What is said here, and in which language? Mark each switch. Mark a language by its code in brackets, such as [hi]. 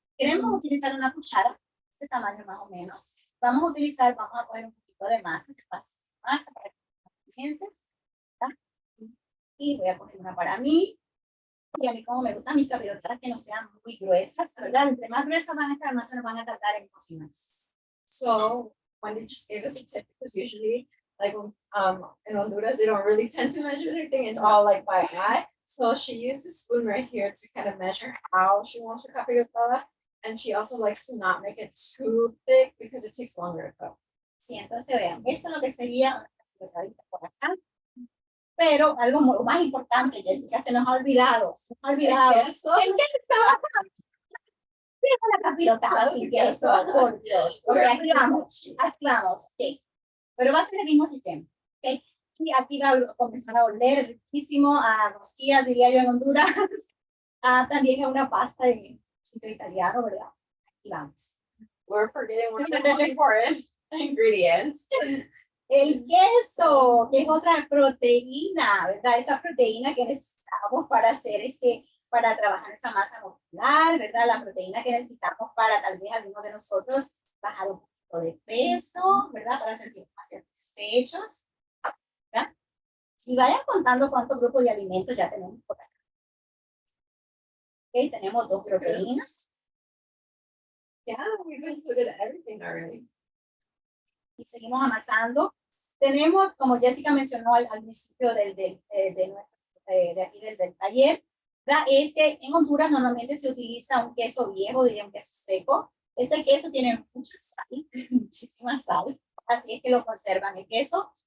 [es] Queremos utilizar una cuchara, de este tamaño más o menos. Vamos a poner un poquito de masa, masa para que pienses, ¿verdad? Y voy a poner una para mí. Y a mí como me gustan mis capirotadas que no sean muy gruesas, ¿verdad? Entre más gruesas van a estar, más se nos van a tardar en cocinarse. [en] So Wendy just gave us a tip because usually like in Honduras, they don't really tend to measure their thing. It's all like by eye. So she used a spoon right here to kind of measure how she wants her capirotada. And she also likes to not make it too thick because it takes longer to cook. [es] Sí, entonces vean, esto es lo que sería una capirotadita por acá. Pero algo más importante, Jessica, se nos ha olvidado. ¿El queso? ¿El queso? La capirotada sin queso, por Dios. Ok, aquí vamos. Okay. Pero va a ser el mismo sistema. Okay. Y aquí va a comenzar a oler riquísimo a rosquillas, diría yo en Honduras. También a una pasta de sitio italiano, ¿verdad? Aquí vamos. [en] We're forgetting one of the most important ingredients. [es] El queso, que es otra proteína, ¿verdad? Esa proteína que necesitamos para hacer para trabajar nuestra masa muscular, ¿verdad? La proteína que necesitamos para tal vez algunos de nosotros bajar un poquito de peso, ¿verdad? Para sentirnos más satisfechos, ¿verdad? Y vayan contando cuántos grupos de alimentos ya tenemos por acá. Ok, tenemos 2 proteínas. [en] Yeah, we've included everything already. [es] Y seguimos amasando. Tenemos, como Jessica mencionó al principio de aquí del taller, ¿verdad? En Honduras normalmente se utiliza un queso viejo, diría un queso seco. Ese queso tiene mucha sal, muchísima sal, así es que lo conservan el queso.